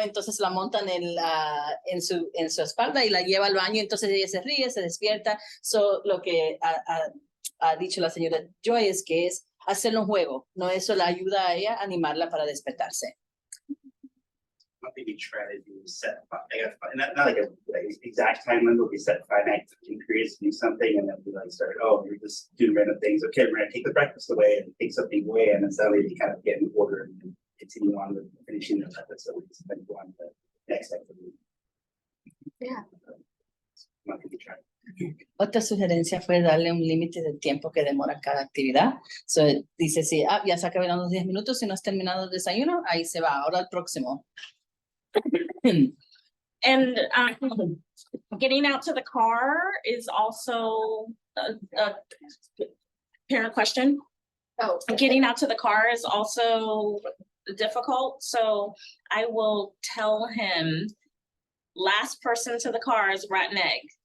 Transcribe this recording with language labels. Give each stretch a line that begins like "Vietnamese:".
Spanish: Entonces la montan en su espalda y la lleva al baño, entonces ella se ríe, se despierta. Lo que ha dicho la señora Joy es que es hacerle un juego, ¿no? Eso la ayuda a ella a animarla para despertarse.
English: I think we try to do set, not like a exact time limit, we set finite periods to do something, and then we like start, we're just doing random things. Okay, we're gonna take the breakfast away and take something away, and then suddenly we kind of get in order and continue on with finishing the breakfast, so we just then go on to the next activity. Yeah. I think we try.
Spanish: Otra sugerencia fue darle un límite de tiempo que demora cada actividad. Dice, sí, ya se acabaron los 10 minutos, si no has terminado el desayuno, ahí se va, ahora al próximo.
English: And getting out to the car is also a parent question. Oh, Getting out to the car is also difficult. So I will tell him, last person to the car is rotten egg.